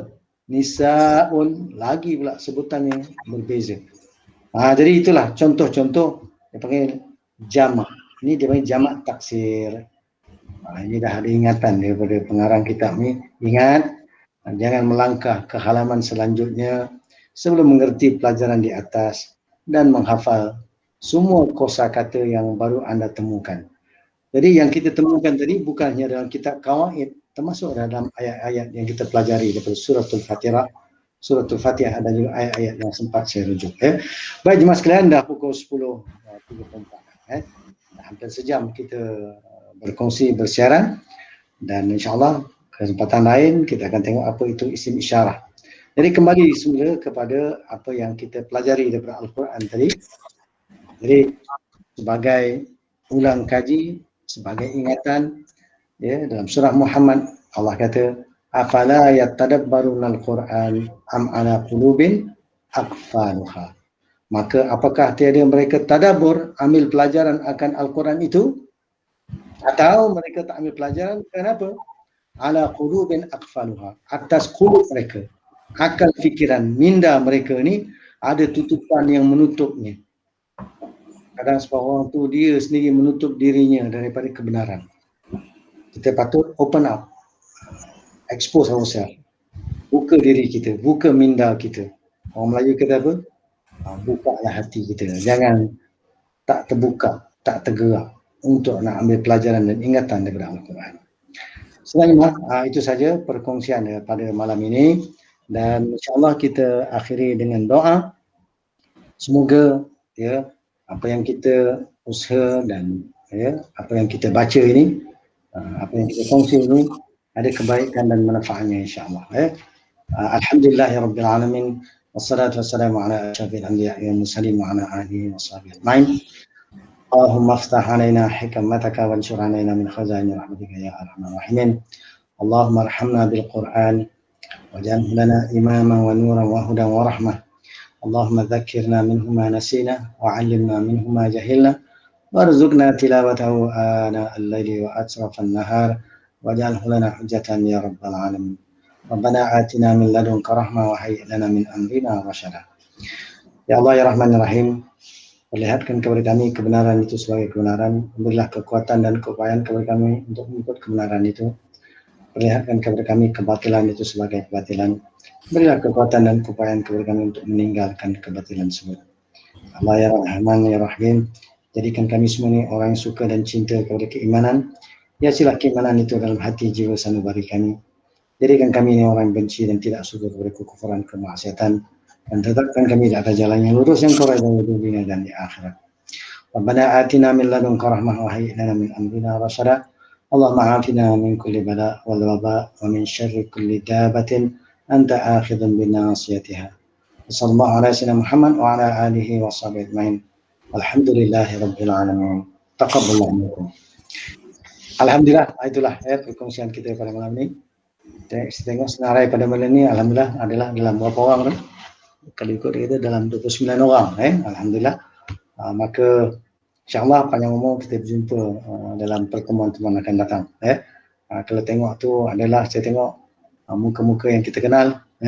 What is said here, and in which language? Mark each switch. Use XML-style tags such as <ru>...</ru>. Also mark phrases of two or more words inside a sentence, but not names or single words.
<ms>Nisa'un, lagi pula sebutannya berbeza. Jadi itulah contoh-contoh dia panggil jamak. Ini dia panggil jamak taksir. Ini dah ada ingatan daripada pengarang kitab ni.</ms> <id>Ingat, jangan melangkah ke halaman selanjutnya sebelum mengerti pelajaran di atas dan menghafal semua kosakata yang baru anda temukan.</id> <ms>Jadi yang kita temukan tadi bukan hanya dalam kitab Qawaid, termasuk dalam ayat-ayat yang kita pelajari daripada suratul Fatihah dan juga ayat-ayat yang sempat saya rujuk. Baik jemaah sekalian, dah pukul 10.34. Hampir sejam kita berkongsi, bersiaran, dan insyaAllah kesempatan lain kita akan tengok apa itu isim isyarah. Jadi kembali semula kepada apa yang kita pelajari daripada Al-Quran tadi. Jadi sebagai ulang kaji, sebagai ingatan, dalam surah Muhammad Allah kata,</ms> <ar>أفلا يتدبرون القرآن أم على قلوب أقفالها.</ar> <ms>Maka apakah tiada mereka tadabbur, ambil pelajaran akan Al-Quran itu, atau mereka tak ambil pelajaran? Kenapa?</ms> <ar>على قلوب أقفالها,</ar> <ms>atas qulub mereka, akal fikiran, minda mereka ni ada tutupan yang menutupnya. Kadang seorang tu dia sendiri menutup dirinya daripada kebenaran. Kita patut</ms> <en>open up, expose ourselves,</en> <ms>buka diri kita, buka minda kita. Orang Melayu kata apa? Bukalah hati kita. Jangan tak terbuka, tak tergerak untuk nak ambil pelajaran dan ingatan daripada Al-Quran. Selanjutnya, itu saja perkongsian pada malam ini, dan insyaAllah kita akhiri dengan doa. Semoga apa yang kita usaha dan apa yang kita baca ini, apa yang kita kongsi ini ada kebaikan dan manfaatnya insya-Allah.</ms> <ar>الحمد لله رب العالمين. والصلاة والسلام على أشرف الأنبياء والمرسلين وعلى آله وصحبه أجمعين. اللهم افتح علينا حكمتك وانشر علينا من خزائن رحمتك يا أرحم الراحمين. اللهم ارحمنا بالقرآن واجعله لنا إماما ونورا وهدى ورحمة. اللهم ذكرنا منه ما نسينا وعلمنا منه ما جهلنا وارزقنا تلاوته آناء الليل وأطراف النهار واجعله لنا حجة يا رب العالمين. ربنا آتنا من لدنك رحمة وهيئ لنا من أمرنا رشدا. يا الله يا رحمن يا رحيم,</ar> <ms>perlihatkan kepada kami kebenaran itu sebagai kebenaran, berilah kekuatan dan keupayaan kepada kami untuk mengikut kebenaran itu. Perlihatkan kepada kami kebatilan itu sebagai kebatilan, berilah kekuatan dan keupayaan kepada kami untuk meninggalkan kebatilan tersebut.</ms> <ar>الله يا رحمن يا رحيم,</ar> <ms>jadikan kami semua ini orang yang suka dan cinta kepada keimanan. Hiasilah keimanan itu dalam hati jiwa sanubari kami. Jadikan kami ini orang benci dan tidak suka kepada kekufuran, kemaksiatan, dan tetapkan kami di atas jalan yang lurus yang kau ridhoi di dunia dan di akhirat.</ms> <ar>ربنا آتنا من لدنك رحمة وهيئ لنا من أمرنا رشدا. اللهم عافنا من كل بلاء والوباء ومن شر كل دابة أنت آخذ بناصيتها. صلى الله على سيدنا محمد وعلى آله وصحبه أجمعين. الحمد لله رب العالمين. تقبل الله منكم.</ar> <ms>Alhamdulillah, itulah perkongsian kita pada malam ini. Tengok senarai pada malam ini, alhamdulillah adalah dalam berapa orang tu? Kalau ikut kita dalam 29 orang, alhamdulillah. Maka insya-Allah panjang umur kita berjumpa dalam pertemuan teman akan datang. Kalau tengok tu adalah saya tengok muka-muka yang kita kenal.</ms>